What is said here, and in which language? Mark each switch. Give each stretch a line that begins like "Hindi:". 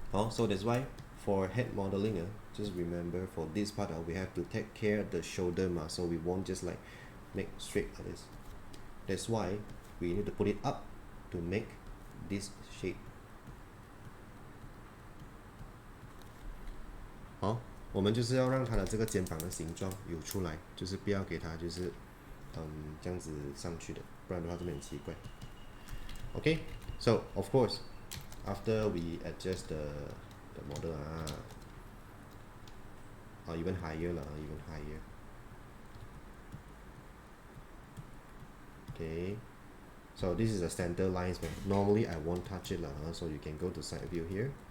English: So that's why for head modeling, just remember for this part we have to take care of the shoulder muscle. We won't just like make straight like this. That's why we need to put it up to make this shape.
Chinese: 好，我们就是要让它的这个肩膀的形状有出来，就是不要给它就是这样子上去的，不然的话这边很奇怪。
English: Okay, so of course, after we adjust the model or even higher lah, even higher. Okay, so this is the center lines. Normally I won't touch it lah, so you can go to side view here.